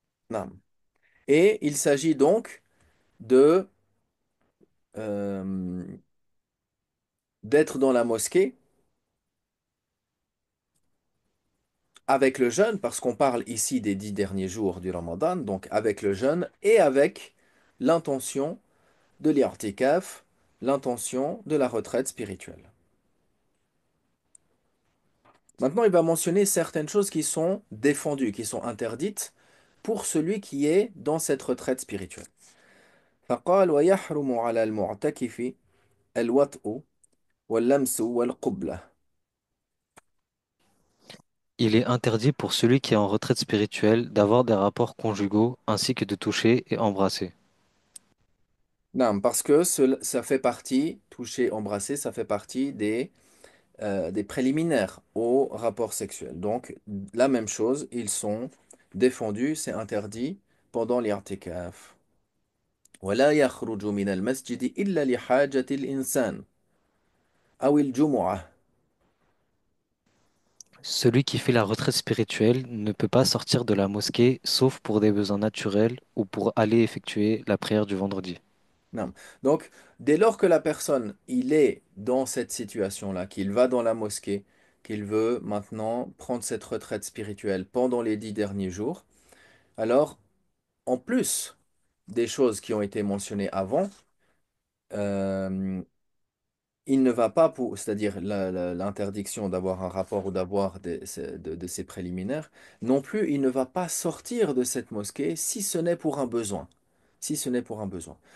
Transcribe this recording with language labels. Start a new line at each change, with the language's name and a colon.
French: Naam. Et il s'agit donc de euh, d'être dans la mosquée avec le jeûne, parce qu'on parle ici des 10 derniers jours du Ramadan, donc avec le jeûne et avec l'intention de l'i'tikaf, l'intention de la retraite spirituelle. Maintenant, il va mentionner certaines choses qui sont défendues, qui sont interdites pour celui qui est dans cette retraite spirituelle.
Arabic: فقال ويحرم على المعتكف الوطء واللمس والقبلة.
French: Il est interdit pour celui qui est en retraite spirituelle d'avoir des rapports conjugaux ainsi que de toucher et embrasser. Non, parce que ça fait partie, toucher, embrasser, ça fait partie des préliminaires au rapport sexuel. Donc, la même chose, ils sont défendus, c'est interdit pendant l'irtikaf.
Arabic: ولا يخرج من المسجد إلا لحاجة الإنسان أو الجمعة.
French: Celui qui fait la retraite spirituelle ne peut pas sortir de la mosquée sauf pour des besoins naturels ou pour aller effectuer la prière du vendredi. Non. Donc, dès lors que la personne, il est dans cette situation-là, qu'il va dans la mosquée, qu'il veut maintenant prendre cette retraite spirituelle pendant les 10 derniers jours, alors, en plus des choses qui ont été mentionnées avant, euh, il ne va pas pour, c'est-à-dire l'interdiction d'avoir un rapport ou d'avoir de ces préliminaires, non plus, il ne va pas sortir de cette mosquée si ce n'est pour un besoin. Si ce n'est pour un besoin.